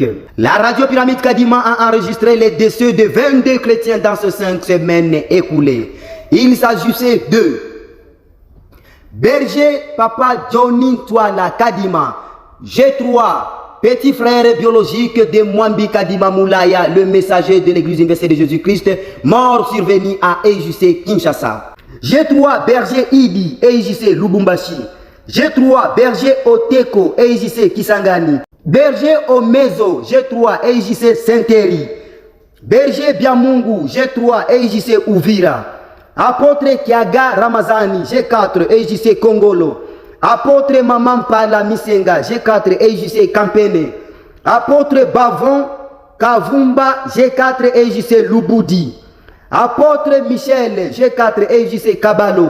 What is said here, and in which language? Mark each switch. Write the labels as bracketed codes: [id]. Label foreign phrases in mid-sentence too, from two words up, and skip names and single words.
[fr] La radio Pyramide Kadima a enregistré les décès de 22 chrétiens dans ces 5 semaines écoulées. Il s'agissait de Berger Papa Johnny Twala Kadima, G3, petit frère biologique de Mwambi Kadima Moulaya, le messager de l'Église universelle de Jésus-Christ, mort survenu à EJC Kinshasa. G3 Berger Idi, EJC Lubumbashi. G3 Berger Oteko, EJC Kisangani. Berger Omezo, G3 EJC Saint-Thierry. Berger Biamungu, G3 EJC Uvira. Apôtre Kiaga Ramazani, G4 EJC Kongolo. Apôtre Maman Pala Misenga, G4 EJC Kampene. Apôtre Bavon Kavumba, G4 EJC Lubudi. Apôtre Michel, G4 EJC Kabalo.